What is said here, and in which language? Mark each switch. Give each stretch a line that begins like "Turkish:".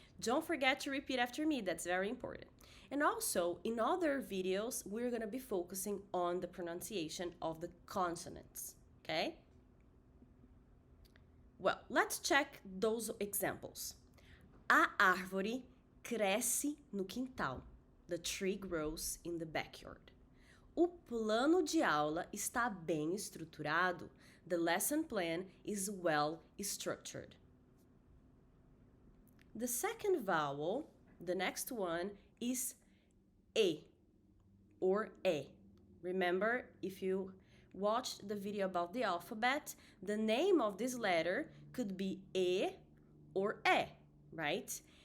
English: Don't forget to repeat after me, that's very important. And also, in other videos, we're going to be focusing on the pronunciation of the consonants, okay? Well, let's check those examples.
Portuguese: A árvore cresce no quintal.
English: The tree grows in the backyard.
Portuguese: O plano de aula está bem estruturado.
English: The lesson plan is well structured. The second vowel, the next one, is E or E. Remember, if you watched the video about the alphabet, the name of this letter could be E or E, right?